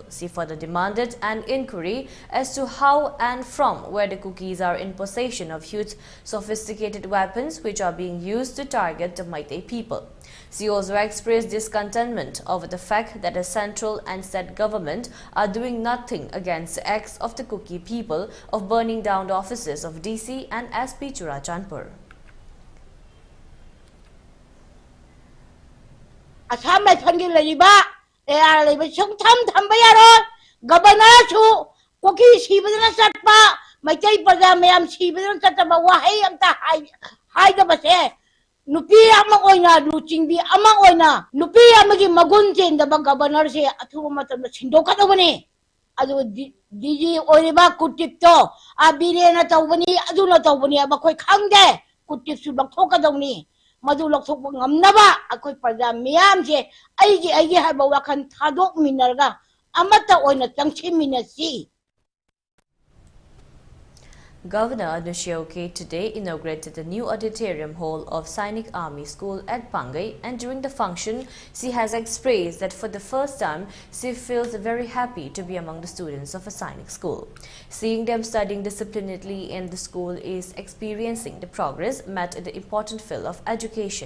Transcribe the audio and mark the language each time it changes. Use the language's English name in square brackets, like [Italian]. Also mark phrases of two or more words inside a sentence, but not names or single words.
[English] She further demanded an inquiry as to how and from where the cookies are in possession of huge sophisticated weapons which are being used to target the Meitei people. She also expressed discontentment over the fact that the central and state government are doing nothing against the acts of the Kuki people of burning down the offices of DC and SP Churachandpur. [Manipuri] Assam mai phangin lai ba ai lai ba chung tham tham ba ya ro governor su koki sibadana satpa maitai praja mayam sibadana satba wahai amta hai da base nupi ama oina luchingbi ama oina nupi amagi magun chen da governor se athu matam sindoka da bane adu diji oiba kutip to abire na tawbani adu na tawbani abakoi khangde kutip su bak thoka dawni madu lok thok ngamnaba akoi praja miyam je aigi haba wakan thadok minarga amata oina tangchi minasi. [English] Governor Arunachal today inaugurated the new auditorium hall of Sainik Army School at Pangai, and during the function, she has expressed that for the first time, she feels very happy to be among the students of a Sainik school. Seeing them studying disciplinedly in the school is experiencing the progress met in the important field of education.